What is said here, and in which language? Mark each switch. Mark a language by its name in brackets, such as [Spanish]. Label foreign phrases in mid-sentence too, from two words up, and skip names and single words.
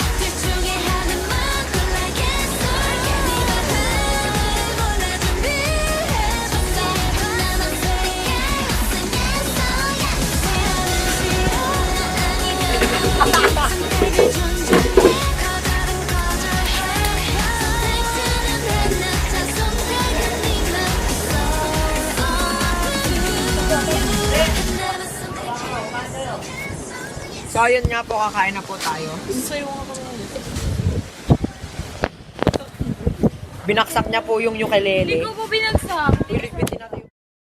[Korean] 둘 중에 하나만 골라 [English] yes or yes [Korean] 네 마음을 몰라 준비해봤어 하나만 선택했어 [English] yes or yes [Korean] 싫으면 싫어 너 아니면 선택을 존중해 거절은 거절해 선택지는 하나 자 선택은 네맘 [English] It's all up to you [Korean] 하나만 선택해 [Filipino] So ayun nga po, kakain na po tayo. Binaksak niya po yung ukulele. Hindi ko po binagsak. Iligpitin natin.